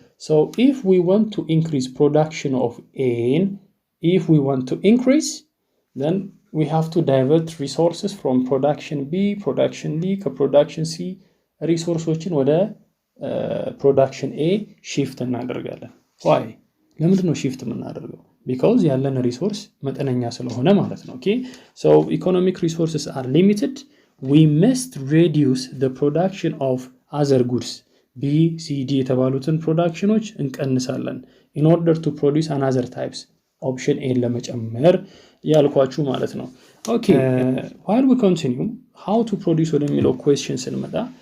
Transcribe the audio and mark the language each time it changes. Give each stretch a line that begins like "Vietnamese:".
English: So if we want to increase production of A, if we want to increase, then we have to divert resources from production B, production D, production C, resources ወደ production A shift እናደርጋለን. Why?
Amharic: ለምንድን ነው shift የምናደርገው? Because ያለን ሪሶርስ መጠነኛ ስለሆነ ማለት ነው። Okay?
English: So economic resources are limited. We must reduce the production of other goods.
Amharic: B, C, D የተባሉትን ፕሮዳክሽኖች እንቀንሳለን
English: in order to produce another types. Option A
Amharic: ለመጨመር ያልኳችሁ ማለት ነው።
English: Okay, while we continue, how to produce ወደሚለው question ስንመጣ